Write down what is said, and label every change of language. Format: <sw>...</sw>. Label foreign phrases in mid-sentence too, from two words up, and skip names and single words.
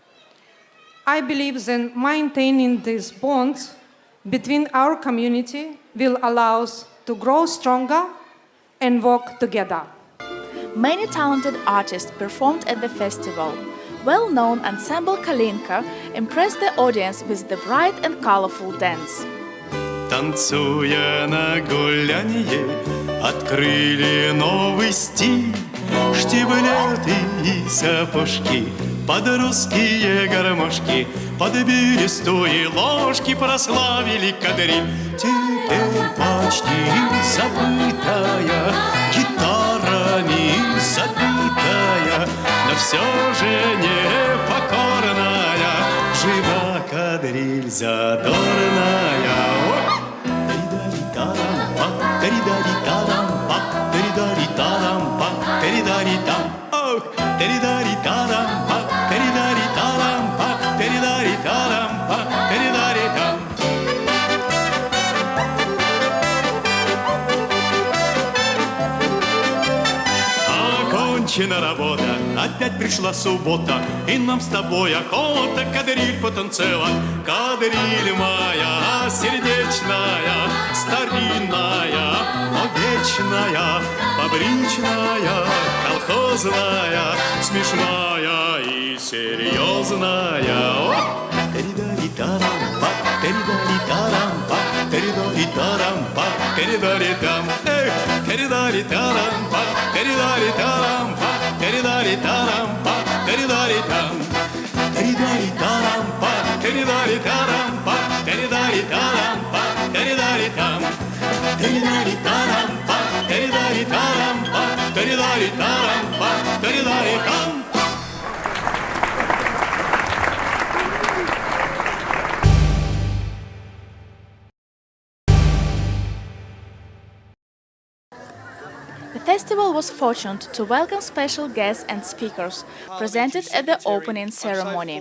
<en>I believe that maintaining these bonds between our community will allow us to grow stronger and work together. Many talented artists performed at the festival. Well-known ensemble Kalinka impressed the audience with the bright and colorful dance.</en> <ru>Танцуя на гулянье, Открыли новый стиль, штиблеты и сапожки, под русские гармошки, под берестовые ложки прославили кадриль. Теперь почти забытая, гитарами забитая, но все же непокорная, жива кадриль задорная. Теридари-тарампа, теридари-тарампа, теридари-там. Ох, теридари-тарампа, теридари-тарампа, теридари-тарампа, теридари-там. Окончена работа, опять пришла суббота, и нам с тобой охота кадриль потанцевать. Кадриль моя сердечная, старинная, но вечная, фабричная, колхозная, смешная и серьезная. Теридари-тарампа, теридари-тарампа, теридари-тарампа, теридари-там. Эх, теридари-тарампа, теридари-тарампа, теридари-тарампа, теридари-там. Теридари-тарампа, теридари-тарампа, теридари-тарампа, теридари-там. Теридари-тарампа, теридари-тарампа, теридари-тарампа, теридари-там.</ru> <en>The festival was fortunate to welcome special guests and speakers presented at the opening ceremony.</en>